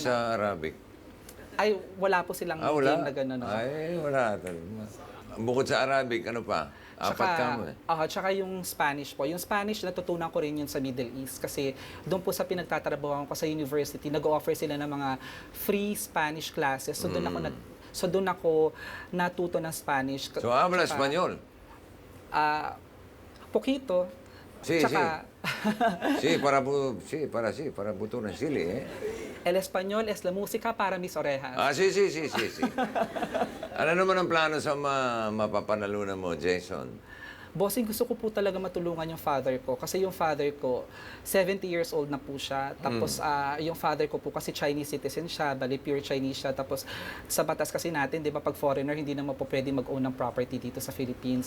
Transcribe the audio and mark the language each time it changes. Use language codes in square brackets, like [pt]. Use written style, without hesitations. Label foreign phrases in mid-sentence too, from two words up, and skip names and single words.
[tl] tonggit sa Arabic? Ay, wala po silang Wala? game na gano'n. No? Ay, wala. Bukod sa Arabic, ano pa? Apat ka mo eh. Tsaka yung Spanish po. Yung Spanish, natutunan ko rin yun sa Middle East kasi doon po sa pinagtatrabahoan ko sa university, nag-offer sila ng mga [en] free Spanish classes. [tl] So doon ako natuto ng Spanish. So, [es] habla Espanyol? Poquito. Sí, [tl] Tsaka, para buto ng sili eh. [es] el español es la música para mis orejas. Sí. [tl] Ano naman ang plano sa mapapanalunan mo, Jason? Bossing, gusto ko po talaga matulungan yung father ko. Kasi yung father ko, 70 [en] years old [tl] na po siya. Tapos yung father ko po kasi [en] Chinese citizen [tl] siya, bali [en] pure Chinese [tl] siya. Tapos sa batas kasi natin, di ba, pag foreigner, hindi naman po pwede mag-own ng property dito sa Philippines.